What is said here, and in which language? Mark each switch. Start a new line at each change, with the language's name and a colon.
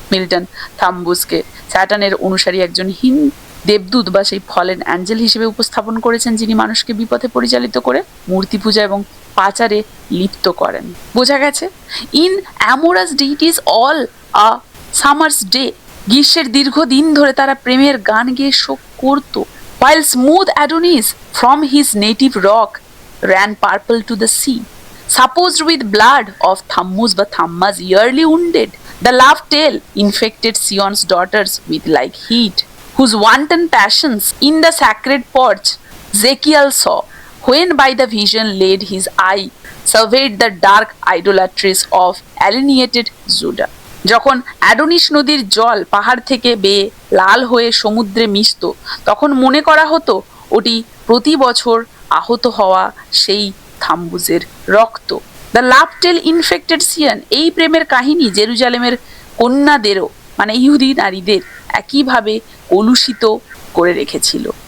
Bangla: Milton থাম্বুসকে স্যাটানের অনুসারী একজন হীন দেবদূত বা সেই ফলেন অ্যাঞ্জেল হিসেবে উপস্থাপন করেছেন, যিনি মানুষকে বিপথে পরিচালিত করে মূর্তি পূজা এবং পাচারে লিপ্ত করেন। বোঝা গেছে?
English: in amorous ditties all a summer's day,
Bangla: গ্রীষ্মের দীর্ঘদিন ধরে তারা প্রেমের গান গেয়ে শোক করত।
English: While smooth Adonis from his native rock ran purple to the sea, supposed with blood of Thammuz বা Thammas yearly wounded, the love tale infected Sion's daughters with like heat, whose wanton passions in the sacred porch Zekiel saw, when by the vision laid his eye, surveyed the dark idolatries of alienated Judah.
Bangla: যখন Adonis নদীর জল পাহাড় থেকে বেয়ে লাল হয়ে সমুদ্রে মিশত, তখন মনে করা হতো ওটি প্রতি বছর আহত হওয়া সেই থাম্বুজের রক্ত।
English: the love tale infected Sion,
Bangla: এই প্রেমের কাহিনী জেরুজালেমের কন্যাদেরও মানে ইহুদি নারীদের একইভাবে কলুষিত করে রেখেছিল।